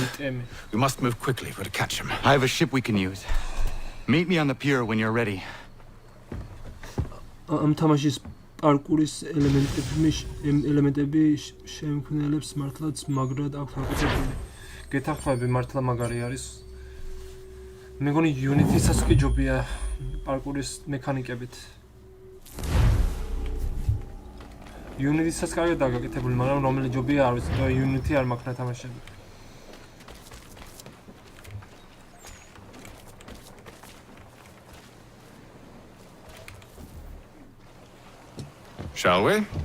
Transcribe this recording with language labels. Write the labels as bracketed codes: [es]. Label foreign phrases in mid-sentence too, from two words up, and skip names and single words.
[en] We must move quickly if we're to catch him. I have a ship we can use. Meet me on the pier when you're ready. [ka] ამ თამაშის პარკურის ელემენტები შემქმნელებს მართლაც მაგრად აქვს აღწერილი. გეთანხმები მართლა მაგარი არის. მეგონი Unity-საც კი ჯობია პარკურის მექანიკებით. Unity-საც კარგად დაგაკეთებული, მაგრამ რომელი ჯობია არ ვიცი, თუ Unity არ მაქვს ნათამაშები. [en] Shall we?